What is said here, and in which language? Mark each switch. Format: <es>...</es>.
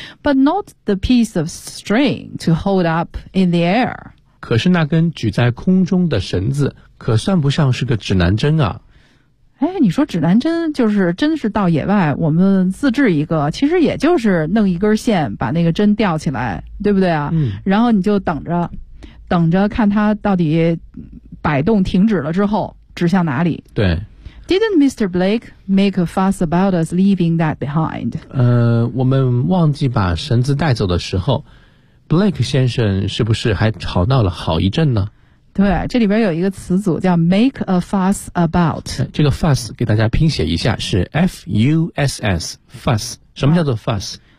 <en>But not the piece of string to hold up in the air.</en> <zh>可是那根举在空中的绳子可算不上是个指南针啊。哎，你说指南针就是真是到野外我们自制一个，其实也就是弄一根线把那个针吊起来，对不对啊？嗯。然后你就等着等着看它到底摆动停止了之后指向哪里。对。</zh> <en>Didn't Mr. Blake make a fuss about us leaving that behind?</en> <zh>我们忘记把绳子带走的时候， Blake 先生是不是还吵闹了好一阵呢？对，这里边有一个词组叫</zh> <en>make a fuss about。</en> <zh>这个 fuss 给大家拼写一下，是 F-U-S-S fuss。什么叫做 fuss？</zh>